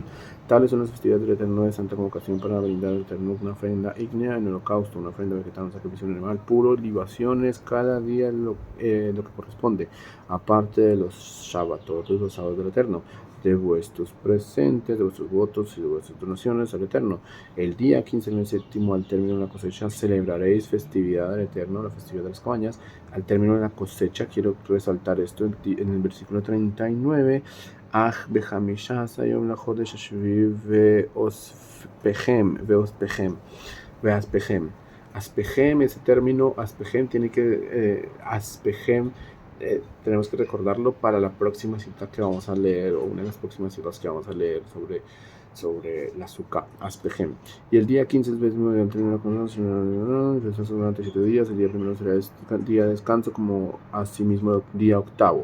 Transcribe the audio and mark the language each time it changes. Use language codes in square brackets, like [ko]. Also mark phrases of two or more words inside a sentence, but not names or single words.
[es] Tales son las festividades del Eterno de santa convocación para brindar al Eterno una ofrenda ígnea en holocausto, una ofrenda vegetal, un sacrificio de animal puro, libaciones, cada día lo que corresponde, aparte de los Shabbatot, los sábados del Eterno, de vuestros presentes, de vuestros votos y de vuestras donaciones al Eterno. El día 15 del mes séptimo, al término de la cosecha, celebraréis festividad del Eterno, la festividad de las cabañas. Al término de la cosecha, quiero resaltar esto en el versículo 39, [he] בחמישה יום לחודש השביעי ואספכם. [es] Aspechem, ese término aspechem tenemos que recordarlo para la próxima cita que vamos a leer, o una de las próximas citas que vamos a leer sobre la azúcar, aspechem. Y el día 15 es durante 7 días, el día primero será día de descanso, como asimismo día octavo.